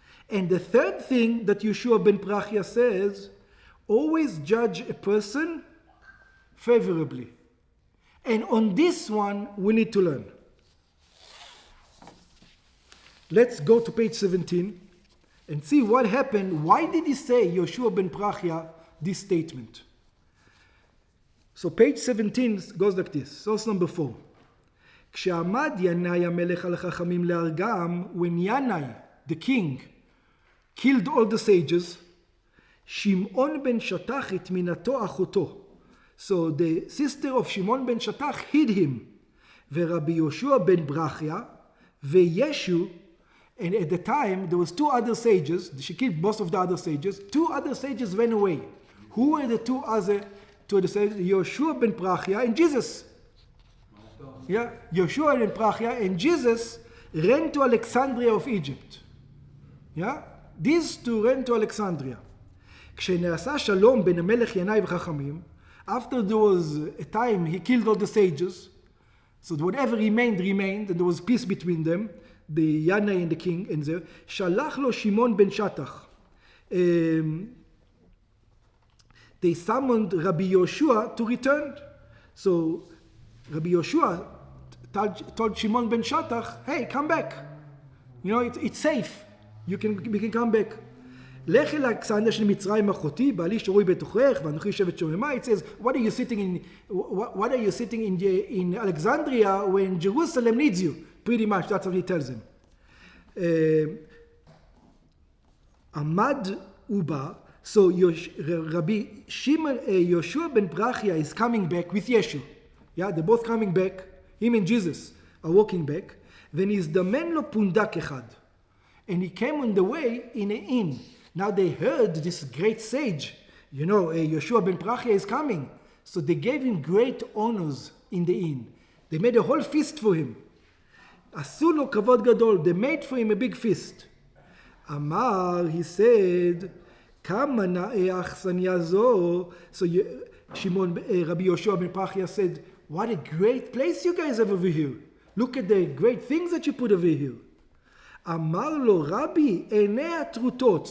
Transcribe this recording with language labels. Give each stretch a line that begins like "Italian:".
English: And the third thing that Yoshua ben Prachya says, always judge a person favorably. And on this one, we need to learn. Let's go to page 17 and see what happened. Why did he say, Yoshua ben Prachya, this statement? So page 17 goes like this. Source number 4.
Hebrew: כשעמד ינאי המלך על החכמים להרגם,
English: when Yanai, the king, killed all the sages,
Hebrew: שמעון בן שטח את מינתו אחותו.
English: So the sister of Shimon ben Shatach hid him. ורבי יהושע ben Brachya, וישו, and at the time there was two other sages, she killed most of the other sages, two other sages ran away. Who were the two other sages? Yoshua ben Prachya and Jesus. Yeah, Yoshua ben Prachya and Jesus ran to Alexandria of Egypt. Yeah, these two ran to Alexandria.
Hebrew: כשנעשה שלום בין המלך ינאי וחכמים,
English: after there was a time he killed all the sages, so whatever remained, and there was peace between them, the Yanai and the king, and there,
Hebrew: שלח לו שמעון בן שטח.
English: They summoned Rabbi Yoshua to return. So Rabbi Yoshua told Shimon ben Shatach, hey, come back. It's safe. We can come back.
Hebrew: לך אל אלכסנדריה של מצרים אחותי, בעלי שרוי בתוכך, ואנוכי יושבת שוממה.
English: It says, what are you sitting in Alexandria when Jerusalem needs you? Pretty much, that's what he tells him.
Hebrew: עמד ובא,
English: so Rabbi Yoshua ben Prachya is coming back with Yeshu. Yeah, they're both coming back. Him and Jesus are walking back.
Hebrew: ונזדמן לו פונדק אחד.
English: And he came on the way in an inn. Now they heard this great sage, Yoshua ben Prachya is coming. So they gave him great honors in the inn. They made a whole feast for him.
Hebrew: עשו לו כבוד גדול.
English: They made for him a big feast.
Hebrew: אמר,
English: he said,
Hebrew: כמה נאה אכסניה זו.
English: So Rabbi Yoshua ben Prachya said, what a great place you guys have over here. Look at the great things that you put over here.
Hebrew: אמר לו, Rabbi, עיני הטרוטות.